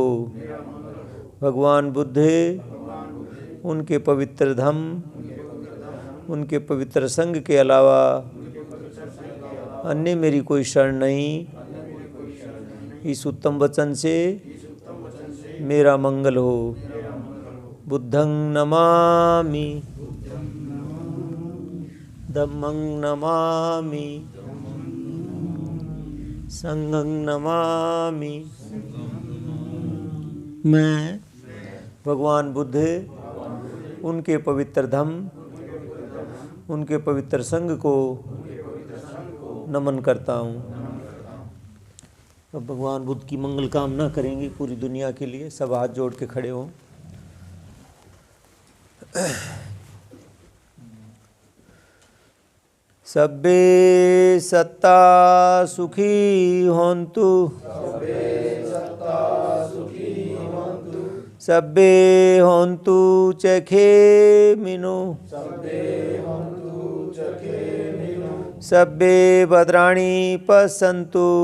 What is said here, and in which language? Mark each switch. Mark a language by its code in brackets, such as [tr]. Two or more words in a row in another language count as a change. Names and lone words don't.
[hi] भगवान बुद्ध, उनके पवित्र धम्म, उनके पवित्र संघ के अलावा अन्य मेरी कोई शरण नहीं। इस उत्तम वचन से मेरा मंगल हो। [pi] बुद्धं नमामि, धम्मं नमामि, संघं नमामि। [hi] मैं भगवान बुद्ध, उनके पवित्र धम्म, उनके पवित्र संघ को नमन करता हूँ। अब भगवान बुद्ध की मंगल कामना करेंगे पूरी दुनिया के लिए। सब हाथ जोड़ के खड़े हों। [pi] सब्बे सत्ता सुखी होन्तु, सब्बे होन्तु चखेमिनो, सब्बे भद्राणि पश्यन्तु,